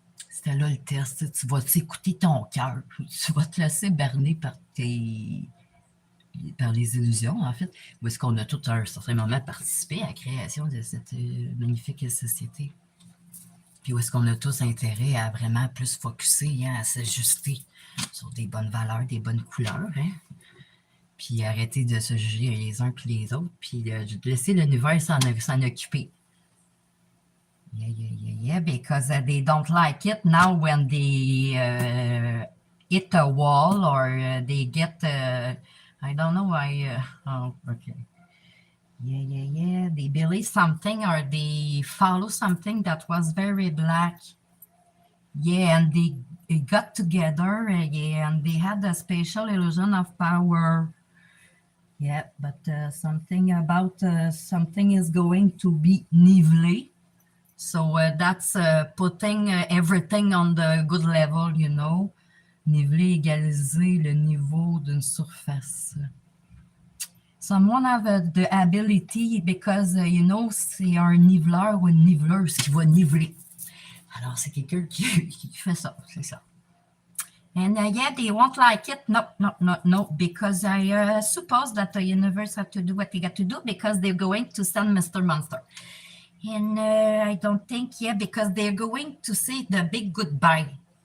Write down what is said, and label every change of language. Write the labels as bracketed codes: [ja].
[fr] C'était là le test. Tu vas écouter ton cœur. Tu vas te laisser berner par les illusions, en fait, où est-ce qu'on a tout à un certain moment participé à la création de cette magnifique société. Puis où est-ce qu'on a tous intérêt à vraiment plus focusser, hein, à s'ajuster sur des bonnes valeurs, des bonnes couleurs, hein? Puis arrêter de se juger les uns puis les autres, puis laisser l'univers s'en occuper. [en] Yeah, because they don't like it now when they hit a wall or they get, I don't know why, oh, okay. Yeah, they believe something or they follow something that was very black. Yeah, and they got together, yeah, and they had a special illusion of power. Yeah, but something about something is going to be nivelé. So that's putting everything on the good level, you know. [fr] Niveler, égaliser le niveau d'une surface. [en] Someone have the ability because, you know, [fr] c'est un niveleur ou une niveleuse qui va niveler. Alors, c'est quelqu'un qui fait ça, c'est ça. [en] And yeah, they won't like it. No, because I suppose that the universe have to do what they got to do because they're going to send Mr. Monster. And I don't think, yeah, because they're going to say the big goodbye.